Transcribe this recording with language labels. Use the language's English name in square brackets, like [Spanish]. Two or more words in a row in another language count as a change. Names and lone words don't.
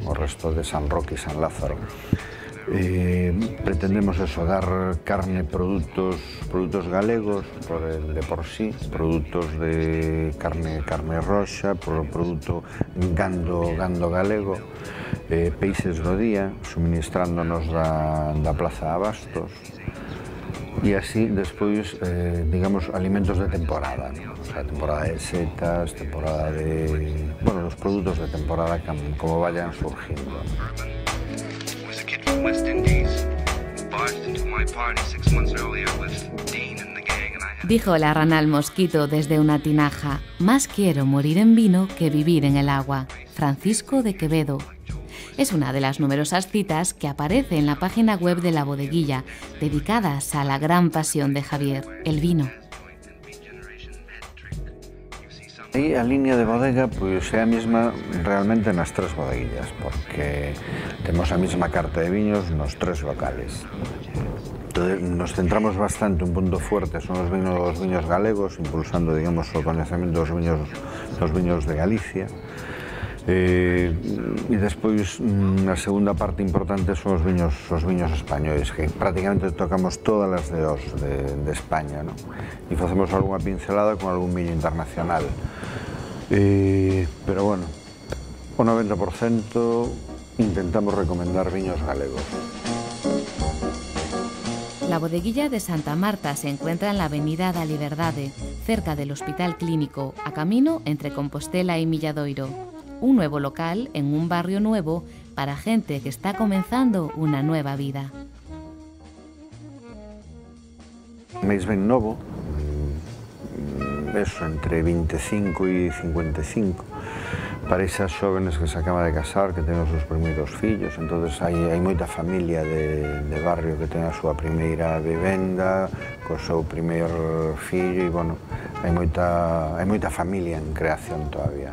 [Galician] O resto de San Roque e San Lázaro. Pretendemos eso, dar carne, produtos galegos de por sí, productos de carne roxa, produto gando galego, peixes do día, suministrándonos da Plaza de Abastos, e así despois, digamos, alimentos de temporada, [Spanish] ¿no? O sea, temporada de setas, temporada de... bueno, los productos de temporada como vayan surgiendo, ¿no? Dijo la rana al mosquito desde una tinaja: más quiero morir en vino que vivir en el agua. Francisco de Quevedo. Es una de las numerosas citas que aparece en la página web de la bodeguilla, dedicadas a la gran pasión de Javier, el vino. [Galician] E a línea de bodega pois é a mesma realmente nas tres bodeguillas, porque temos a mesma carta de viños nos tres locales. [Spanish] Entonces, nos centramos bastante, un punto fuerte son [Galician] os viños galegos, impulsando, digamos, o coñecemento dos viños de Galicia. E despois a segunda parte importante son os viños españois, que prácticamente tocamos todas as DOs de España, ¿no? E facemos algunha pincelada con algún viño internacional. [Spanish] Pero bueno, [Galician] o 90% intentamos recomendar viños galegos. [Spanish] La bodeguilla de Santa Marta se encuentra en la avenida da Liberdade, cerca del Hospital Clínico, a camino entre Compostela y Milladoiro. Un nuevo local en un barrio nuevo para gente que está comenzando una nueva vida. [Galician] Máis ben novo, eso, entre 25 e 55, para esas xóvenes que se acaba de casar, que ten os seus primeiros fillos, entonces hai moita familia de barrio que ten a súa primeira vivenda, co seu primer fillo, e, bueno, hai moita familia en creación todavía.